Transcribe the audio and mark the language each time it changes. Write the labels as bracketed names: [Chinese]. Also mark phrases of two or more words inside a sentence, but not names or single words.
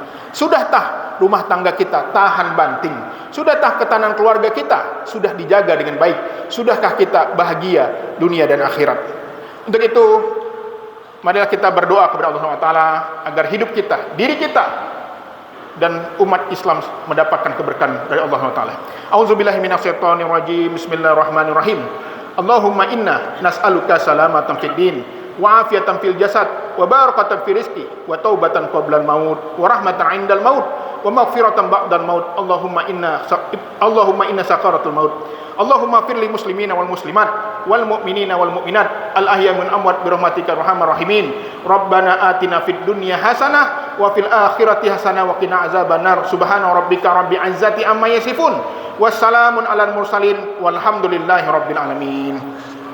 [Indonesian] Sudahkah rumah tangga kita tahan banting? Sudahkah ketahanan keluarga kita sudah dijaga dengan baik? Sudahkah kita bahagia dunia dan akhirat? Untuk itu, marilah kita berdoa kepada Allah SWT agar hidup kita, diri kita, dan umat Islam mendapatkan keberkahan dari Allah SWT. [Arabic] أعوذ بالله من الشيطان الرجيم. بسم الله الرحمن الرحيم. اللهم إنا نسألك سلامة في الدين وعافية في الجسد وبركة في الرزق وتوبة قبل الموت ورحمة عند الموت ومغفرة بعد الموت. اللهم إنا سكرات الموت. اللهم اغفر للمسلمين والمسلمات والمؤمنين والمؤمنات الأحياء من أموات برحمتك أرحم الراحمين. ربنا آتنا في الدنيا حسنة وفي الآخرة حسنة وقنا عذاب النار. سبحان ربك رب العزة عما يصفون. وسلام على المرسلين والحمد لله رب العالمين.